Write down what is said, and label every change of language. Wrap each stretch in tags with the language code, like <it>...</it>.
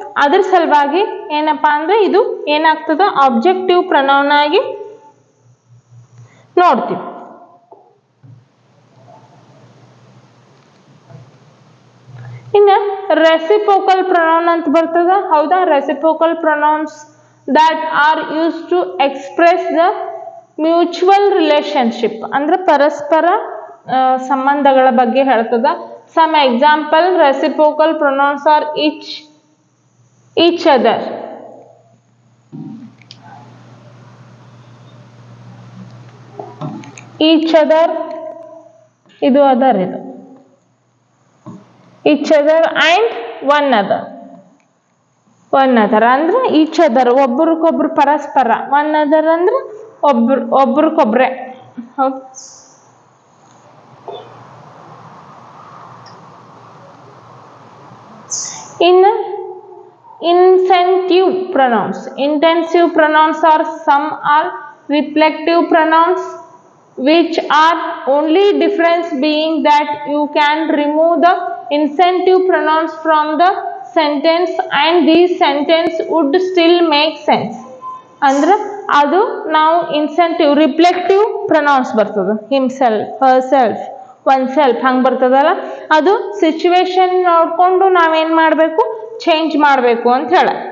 <kn>ಅದ್ರ ಸಲುವಾಗಿ ಏನಪ್ಪಾ ಅಂದ್ರೆ ಇದು ಏನಾಗ್ತದ, ಆಬ್ಜೆಕ್ಟಿವ್ ಪ್ರೊನೌನ್ ಆಗಿ ನೋಡ್ತೀವಿ. ಇನ್ನ ರೆಸಿಪ್ರೋಕಲ್ ಪ್ರೊನೌನ್ ಅಂತ ಬರ್ತದ, ಹೌದಾ?</kn> <en>reciprocal pronouns that are used to express the mutual relationship,</en> <kn>ಅಂದ್ರೆ ಪರಸ್ಪರ ಸಂಬಂಧಗಳ ಬಗ್ಗೆ ಹೇಳ್ತದ.</kn> <en>Some example reciprocal pronouns are each other. Each other, ಇದು other, ಇದು each other and one other. One other</en> <kn>ಅಂದ್ರೆ</kn> <en>each other,</en> <kn>ಒಬ್ರಿಗೊಬ್ರು ಪರಸ್ಪರ.</kn> <en>one other</en> <kn>ಅಂದ್ರೆ ಒಬ್ರಿಗೊಬ್ರೆ, ಹೌದು? ಇನ್ನು incentive pronounce.</kn> <en>Intensive pronouns are some are reflective pronouns which are only difference being that you can remove the incentive pronouns from the sentence and these sentence would still make sense.</en> <kn>ಅಂದ್ರೆ ಅದು ನಾವು incentive reflective pronounce ಬರ್ತದ. Himself, herself, one self ಹಂಗೆ ಬರ್ತದಲ್ಲ, ಅದು situation ನೋಡ್ಕೊಂಡು ನಾವೇನ್ ಮಾಡಬೇಕು, ಚೇಂಜ್ ಮಾಡಬೇಕು ಅಂತ ಹೇಳ.</kn>